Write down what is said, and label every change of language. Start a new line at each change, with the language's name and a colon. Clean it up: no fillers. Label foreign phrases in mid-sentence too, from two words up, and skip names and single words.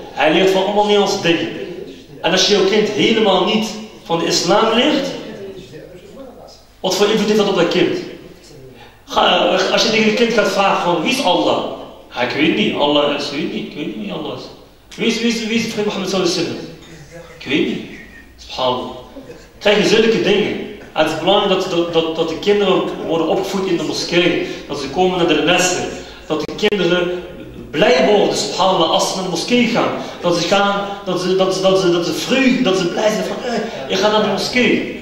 Dutch: Hij leert van allemaal Nederlandse dingen. En als je jouw kind helemaal niet van de islam leert, wat voor invloed heeft dat op dat kind? Als je tegen je kind gaat vragen van wie is Allah? Ik weet niet, Allah is, ik weet niet wie Allah is. Wie is de profeet Mohammed
Arabic: sallallahu alaihi wasallam?
Dutch: Ik weet niet. Subhanallah. Krijg je zulke dingen. Het is belangrijk dat de kinderen worden opgevoed in de moskee. Dat ze komen naar de lessen. Dat de kinderen blij worden, subhanallah, als ze naar de moskee gaan. Dat ze blij zijn van, je gaat naar de moskee.